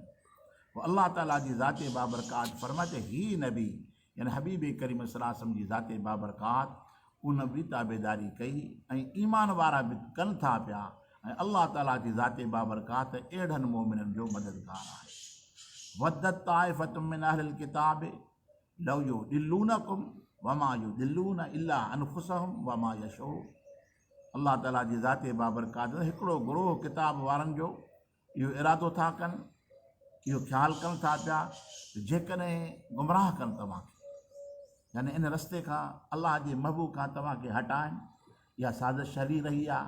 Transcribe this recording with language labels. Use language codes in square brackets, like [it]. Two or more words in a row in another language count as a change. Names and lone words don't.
[sd] पोइ अल्लाह ताला जी ज़ात बाबरकात फरमाए त ही नबी यानी हबीब करीम [ar] صلى الله عليه وسلم [sd] जी ज़ात बाबरकात उन बि ताबेदारी कई ऐं ईमान वारा बि कनि था पिया। ऐं अल्लाह ताला जी ज़ात बाबरकात अहिड़नि मोमिननि जो मददगार आहे। [ar] ودت طائفة من أهل الكتاب لو يضلونكم وما يضلون إلا أنفسهم وما يشعرون. [sd] अल्लाह ताला जी ज़ात बाबरकात हिकिड़ो गुरोह किताब वारनि जो इहो इरादो था कनि, इहो ख़्यालु कनि था पिया जेकॾहिं गुमराह कनि तव्हांखे, यानी इन रस्ते खां, अल्लाह जे महबूब खां तव्हांखे हटाइनि। इहा साज़िश हली रही आहे।